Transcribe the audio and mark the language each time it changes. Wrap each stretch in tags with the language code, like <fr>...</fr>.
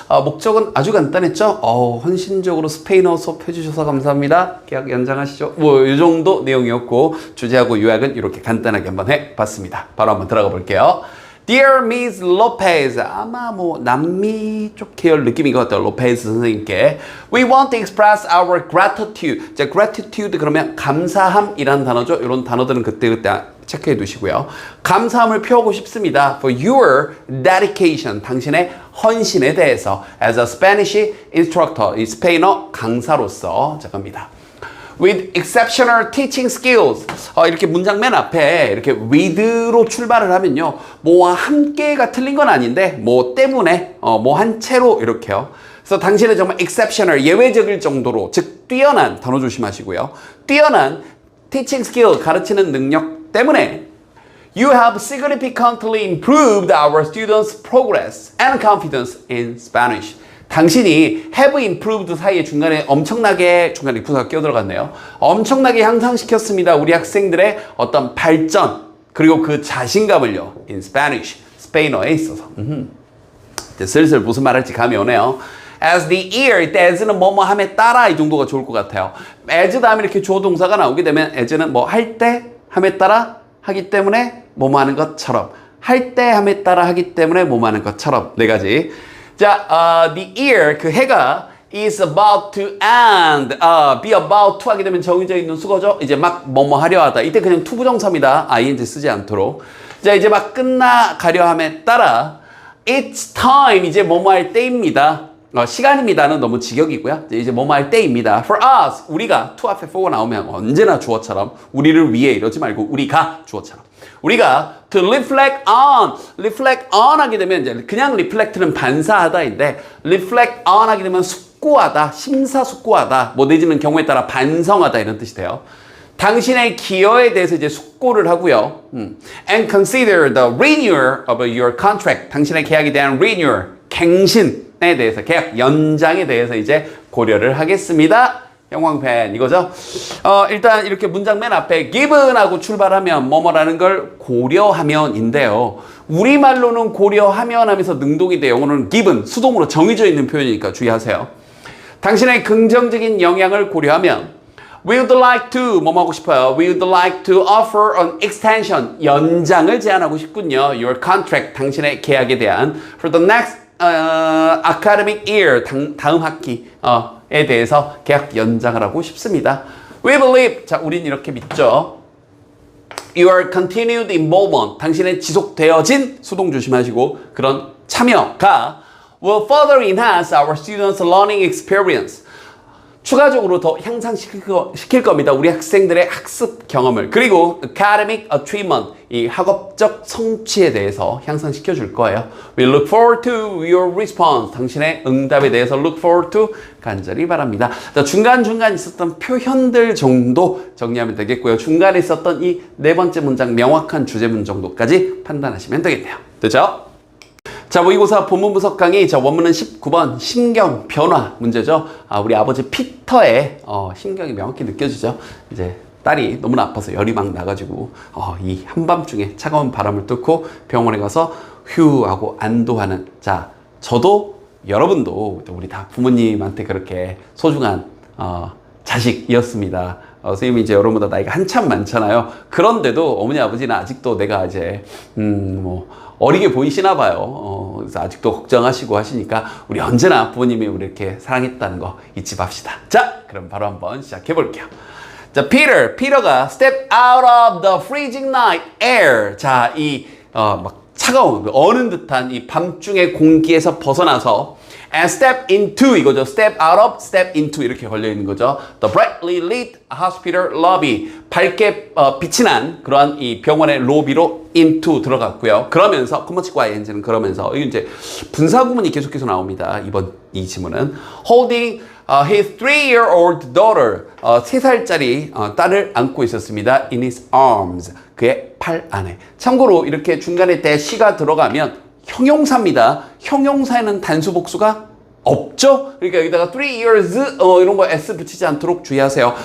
<ko>목적은 아주 간단했죠. 헌신적으로 스페인어 수업 해주셔서 감사합니다. 계약 연장하시죠. 이 정도 내용이었고, 주제하고 요약은 이렇게 간단하게 한번 해봤습니다. 바로 한번 들어가 볼게요.</ko> <en>Dear Miss Lopez,</en> <ko>아마 남미 쪽 계열 느낌인 것 같아요. 로페즈 선생님께.</ko> <en>We want to express our gratitude.</en> <ko>자, gratitude 그러면 감사함이라는 단어죠. 이런 단어들은 그때그때 체크해 두시고요. 감사함을 표하고 싶습니다.</ko> <en>For your dedication,</en> <ko>당신의 헌신에 대해서.</ko> <en>As a Spanish instructor,</en> <ko>이 스페인어 강사로서.</ko> <en>자, 갑니다. With exceptional teaching skills.</en> <ko>이렇게 문장 맨 앞에 이렇게 with로 출발을 하면요. 뭐와 함께가 틀린 건 아닌데, 뭐 때문에, 뭐 한 채로 이렇게요. 그래서 당신은 정말 exceptional, 예외적일 정도로, 즉, 뛰어난, 단어 조심하시고요. 뛰어난</ko> <en>teaching skill,</en> <ko>가르치는 능력 때문에</ko> <en>You have significantly improved our students' progress and confidence in Spanish.</en> <ko>당신이 have improved 사이에 중간에 중간에 부사가 끼어들어갔네요. 엄청나게 향상시켰습니다. 우리 학생들의 어떤 발전 그리고 그 자신감을요.</ko> <en>In Spanish,</en> <ko>스페인어에 있어서. 이제 슬슬 무슨 말할지 감이 오네요. As the ear, as는 뭐뭐함에 따라 이 정도가 좋을 것 같아요. as 다음에 이렇게 주어 동사가 나오게 되면 as는 뭐 할 때 함에 따라 하기 때문에 뭐뭐 하는 것처럼 할 때 함에 따라 하기 때문에 뭐뭐 하는 것처럼 네 가지. 자, the ear, 그 해가</ko> <en>is about to end,</en> <ko>be about to 하게 되면 정해져 있는 수거죠. 이제 막 뭐뭐 하려 하다. 이때 그냥 to 부정사입니다. ing 쓰지 않도록. 자, 이제 막 끝나가려 함에 따라</ko> <en>it's time,</en> <ko>이제 뭐뭐 할 때입니다. 시간입니다는 너무 직역이고요. 이제 뭐뭐 할 때입니다.</ko> <en>For us,</en> <ko>우리가 to 앞에 for가 나오면 언제나 주어처럼 우리를 위해 이러지 말고 우리가 주어처럼. 우리가</ko> <en>to reflect on</en> <ko>하게 되면 이제 그냥 reflect는 반사하다인데 reflect on 하게 되면 숙고하다, 심사숙고하다, 내지는 경우에 따라 반성하다 이런 뜻이 돼요. 당신의 기여에 대해서 이제 숙고를 하고요.</ko> <en>And consider the renewal of your contract.</en> <ko>당신의 계약에 대한 renewal, 갱신에 대해서, 계약 연장에 대해서 이제 고려를 하겠습니다. 형광펜 이거죠. 일단 이렇게 문장 맨 앞에 given하고 출발하면 뭐뭐라는 걸 고려하면인데요. 우리말로는 고려하면 하면서 능동인데 영어로는 given, 수동으로 정해져 있는 표현이니까 주의하세요. 당신의 긍정적인 영향을 고려하면</ko> <en>We would like to</en> <ko>뭐뭐 하고 싶어요.</ko> <en>We would like to offer an extension,</en> <ko>연장을 제안하고 싶군요.</ko> <en>Your contract,</en> <ko>당신의 계약에 대한</ko> <en>for the next academic year,</en> <ko>다음 학기에 대해서 계약 연장을 하고 싶습니다.</ko> <en>We believe,</en> <ko>자, 우린 이렇게 믿죠.</ko> <en>Your continued involvement,</en> <ko>당신의 지속되어진, 수동 조심하시고, 그런 참여가</ko> <en>will further enhance our students' learning experience.</en> <ko>추가적으로 더 향상시킬 겁니다. 우리 학생들의 학습 경험을. 그리고 academic achievement, 이 학업적 성취에 대해서 향상시켜 줄 거예요.</ko> <en>We look forward to your response.</en> <ko>당신의 응답에 대해서</ko> <en>look forward to</en> <ko>간절히 바랍니다. 자, 중간중간 있었던 표현들 정도 정리하면 되겠고요. 중간에 있었던 이 네 번째 문장 명확한 주제문 정도까지 판단하시면 되겠네요. 됐죠? 자, 모의고사 본문 분석 강의, 저 원문은 19번 심경 변화 문제죠. 우리 아버지 피터의 심경이 명확히 느껴지죠. 이제 딸이 너무나 아파서 열이 막 나가지고 이 한밤중에 차가운 바람을 뚫고 병원에 가서 휴 하고 안도하는. 자, 저도 여러분도 우리 다 부모님한테 그렇게 소중한 자식이었습니다. 선생님이 이제 여러분보다 나이가 한참 많잖아요. 그런데도 어머니 아버지는 아직도 내가 이제 어리게 보이시나 봐요. 그래서 아직도 걱정하시고 하시니까 우리 언제나 부모님이 우리 이렇게 사랑했다는 거 잊지 맙시다. 자, 그럼 바로 한번 시작해 볼게요. 자, 피터가</ko> <en>step out of the freezing night air.</en> <ko>자, 이 막 차가운 어는 듯한 이 밤중의 공기에서 벗어나서</ko> <en>and step into</en> <ko>이거죠.</ko> <en>step out of, step into</en> <ko>이렇게 걸려 있는 거죠.</ko> <en>The brightly lit hospital lobby.</en> <ko>밝게 빛이 난 그러한 이 병원의 로비로 into 들어갔고요. 그러면서 commons과 ing는 그러면서 이게 이제 분사 구문이 계속해서 나옵니다. 이번 이 지문은</ko> <en>holding his 3-year-old daughter.</en> <ko>3살짜리 딸을 안고 있었습니다.</ko> <en>in his arms.</en> <ko>그의 팔 안에. 참고로 이렇게 중간에 대시가 들어가면 형용사입니다. 형용사에는 단수 복수가 없죠? 그러니까 여기다가 3 years 이런 거 s 붙이지 않도록 주의하세요.</ko>